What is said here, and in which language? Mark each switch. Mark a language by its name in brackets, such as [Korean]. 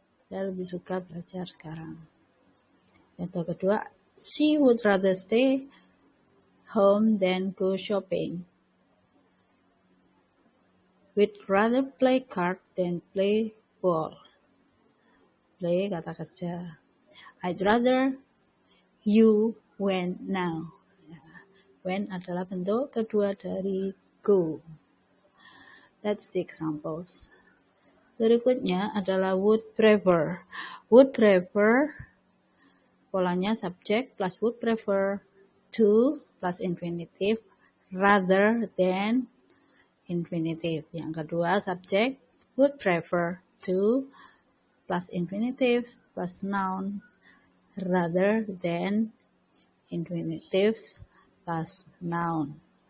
[Indonesian] Saya lebih suka belajar sekarang. Contoh kedua, [English] she would rather stay home than go shopping. We'd rather play card than play ball. Play [Indonesian] kata kerja. [English] I'd rather you went now. [Indonesian] When adalah bentuk kedua dari go. [English] That's the examples. [Indonesian] Berikutnya adalah would prefer. [English] Would prefer, polanya subject plus would prefer, to plus infinitive, rather than infinitive. [Indonesian] Yang kedua, [English] subject would prefer to plus infinitive plus noun, rather than infinitive plus noun.